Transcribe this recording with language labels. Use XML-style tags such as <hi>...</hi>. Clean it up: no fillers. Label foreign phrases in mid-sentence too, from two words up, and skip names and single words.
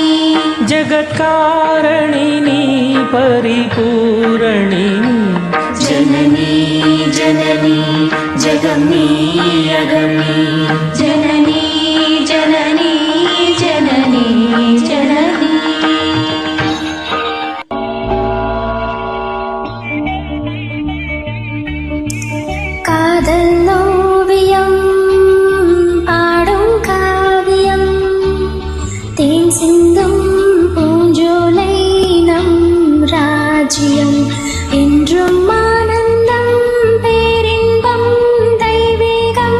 <sa>जगत्कारणिनी परिपूरणिनी जननी जननी जगम्नी अगम्नी जननी जननी जननी जननी</sa> <ta>காதலோவியம் பாடும் காவியம் தேன் சிந்தும் பூஞ்சோலை நம் ராஜ்யம் என்றும் ஆனந்தம் பேரின்பம் தெய்வீகம்</ta>